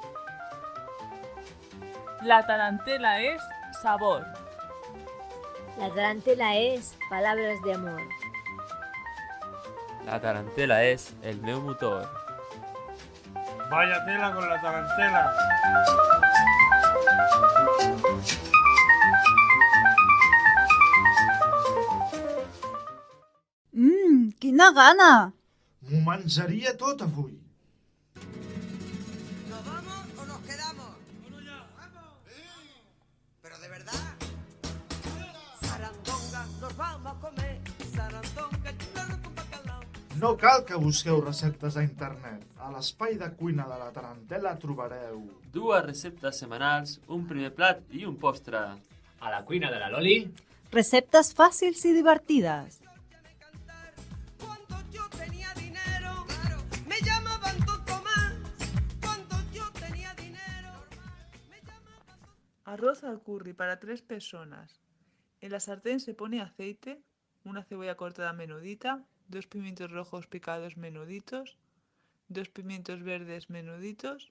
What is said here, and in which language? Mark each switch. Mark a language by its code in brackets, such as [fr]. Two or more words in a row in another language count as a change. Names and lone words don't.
[es] La tarantela es sabor. La tarantela es palabras de amor. La tarantela es [ca] el meu motor. [es] Vaya tela con la tarantela. [ca] Quina gana! M'ho menjaria tot avui. [es] ¿Nos vamos o nos quedamos? ¡Vamos ya! ¡Vamos! ¿Pero de verdad? Sarandonga, nos vamos a comer. Sarandonga, churrasco con bacalao. [ca] No cal que busqueu receptes a internet. A l'espai de cuina de la tarantela trobareu 2 receptes setmanals, un primer plat i un postre. A la cuina de la Loli, Receptes fàcils i divertides. [es] Me llamaban Don Tomás cuando yo tenía dinero. Arroz al curry para 3 personas. En la sartén se pone aceite, una cebolla cortada menudita, 2 pimientos rojos picados menuditos, 2 pimientos verdes menuditos.